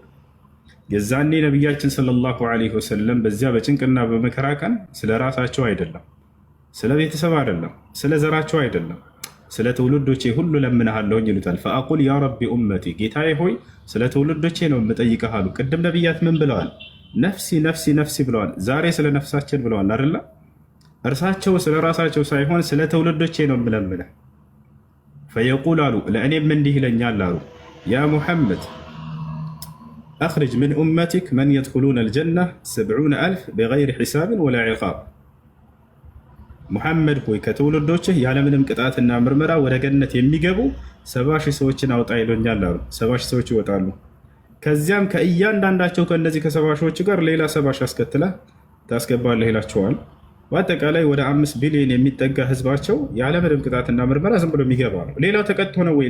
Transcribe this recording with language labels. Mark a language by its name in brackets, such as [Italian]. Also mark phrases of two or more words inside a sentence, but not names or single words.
[Amharic] የዛኔ ነቢያችን ሰለላሁ ዐለይሂ ወሰለም በዚያ በጭንቅና በመከራ ቀን ስለ ራሳቸው አይደለም፣ ስለ ቤተሰብ አይደለም፣ ስለ ዘራቸው አይደለም፣ ስለ ትውልዶቼ ሁሉ ለምንሃለሁኝ ይሉታል። [Arabic] فأقول يا رب أمتي [Amharic] ጌታዬ ሆይ ስለ ትውልዶቼ ነው የምጠይቀህ አሉ። ቅድም ነቢያት ምን ብለዋል? [Arabic] نفسي نفسي نفسي [Amharic] ብለዋል። ዛሬ ስለ ነፍሳችን ብለዋል አይደለ? እርሳቸው ስለ ራሳቸው ሳይሆን ስለ ትውልዶቼ ነው የምለምንህ። ፈየቁል አሉ ለእኔም እንዲህ ይለኛል አሉ [Arabic] يا محمد أخرج من أمتك من يدخلون الجنة 70,000 بغير حساب ولا عقاب። [Amharic] ሙሐመድ ሆይ ከትውልዶችህ ያለምንም ቅጣትና ምርመራ ወደ ገነት የሚገቡ 70,000 ሰዎችን አውጣ ይሎኛል አሉ። 70,000 ሰዎች ይወጣሉ። ከዚያም ከእያንዳንዳቸው ከእነዚህ ከ70,000ዎች ጋር ሌላ 70,000 አስከትለህ ታስገባለህ ይላቸዋል። በአጠቃላይ ወደ 5 ቢሊዮን የሚጠጋ ህዝባቸው ያለምንም ቅጣትና ምርመራ ዝም ብሎ የሚገባ ነው። ሌላው ተቀጥቶ ነው ወይ?